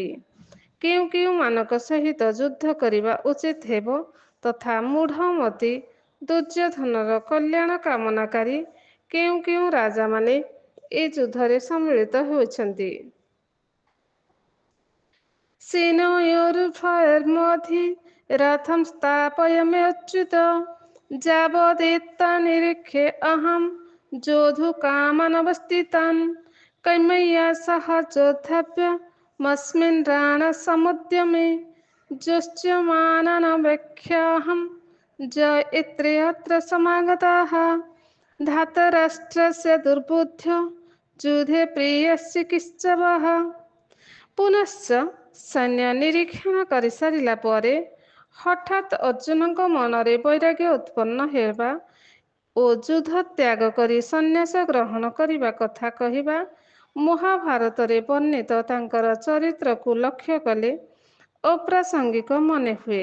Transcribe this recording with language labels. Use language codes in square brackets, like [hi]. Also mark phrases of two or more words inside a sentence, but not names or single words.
[or] କେଉଁ କେଉଁମାନଙ୍କ ସହିତ ଯୁଦ୍ଧ କରିବା ଉଚିତ ହେବ ତଥା ମୂଢ଼ମତି ଦୁର୍ଯ୍ୟୋଧନର କଲ୍ୟାଣ କାମନାକାରୀ କେଉଁ କେଉଁ ରାଜାମାନେ ଏ ଯୁଦ୍ଧରେ ସମ୍ମିଳିତ ହୋଇଛନ୍ତି। [sa] ସେନୟୋରୁଭୟର୍मध्ये ରଥଂ ସ୍ଥାପୟାମ୍ୟଚ୍ୟୁତ ଯାବଦେତନ୍ନିରୀକ୍ଷ୍ୟ ଅହଂ ଯୋଦ୍ଧୁକାମାନवस्थितान् कैमया सह योद्धव्यमस्मिन् रणसमुद्यमे जोत्स्यमाननवेक्ष्याहं जयित्रेऽत्र समागताः धातराष्ट्रस्य दुर्बुद्ध्यो युद्धे प्रियस्य किश्चवः। [or] ପୁନଶ୍ଚ ସୈନ୍ୟ ନିରୀକ୍ଷଣ କରିସାରିଲା ପରେ ହଠାତ୍ ଅର୍ଜୁନଙ୍କ ମନରେ ବୈରାଗ୍ୟ ଉତ୍ପନ୍ନ ହେବା ଓ ଯୁଦ୍ଧ ତ୍ୟାଗ କରି ସନ୍ନ୍ୟାସ ଗ୍ରହଣ କରିବା କଥା କହିବା ମହାଭାରତରେ ବର୍ଣ୍ଣିତ ତାଙ୍କର ଚରିତ୍ରକୁ ଲକ୍ଷ୍ୟ କଲେ ଅପ୍ରାସଙ୍ଗିକ ମନେ ହୁଏ।